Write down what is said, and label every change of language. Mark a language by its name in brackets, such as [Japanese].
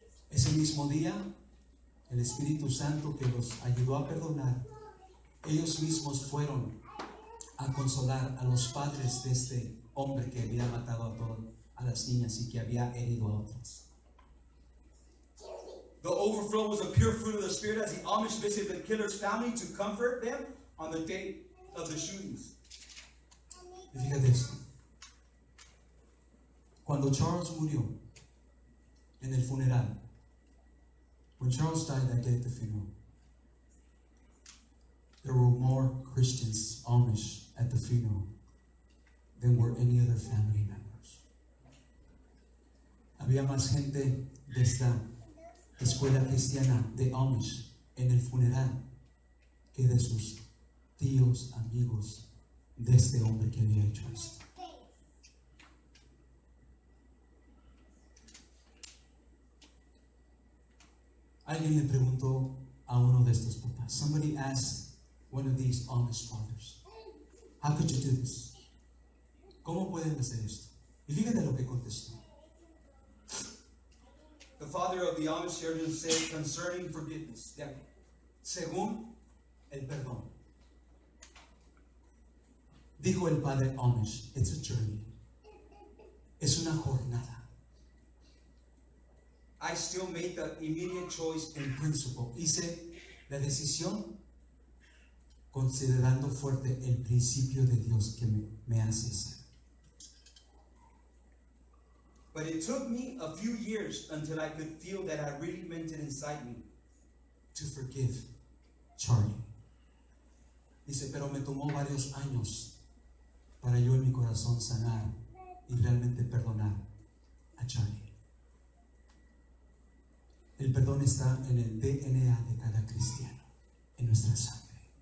[Spanish] Ese mismo día, el Espíritu Santo que los ayudó a perdonar, ellos mismos fueron a consolar a los padres de este hombre que había matado a las niñas y que había herido a otras. [English] The overflow was a pure fruit of the Spirit as the Amish visited the killer's family to comfort them on the day of the shootings. [Spanish] Y fíjate esto. Cuando Charles murió en el funeral, [English] when Charles died that day at the funeral, there were more Christians, Amish, at the funeral than were any other family members. [Spanish] Había más gente de esta escuela cristiana de Amish en el funeral que de sus tíos, amigos de este hombre que había hecho esto. Alguien le preguntó a uno de estos papás. [English] Somebody asked one of these Amish fathers, how could you do this? [Spanish] ¿Cómo pueden hacer esto? Y fíjate lo que contestó. [English] The father of the Amish children said concerning forgiveness, [Spanish] según el perdón. Dijo el padre Amish, [English] it's a journey. [Spanish] Es una jornada. [English] I still made the immediate choice in principle. [Spanish] Hice la decisión considerando fuerte el principio de Dios que me hace ser. [English] But it took me a few years until I could feel that I really meant it inside me to forgive Charlie. [Spanish] Dice, pero me tomó varios años para yo en mi corazón sanar y realmente perdonar a Charlie. El perdón está en el DNA de cada cristiano, en nuestra sangre.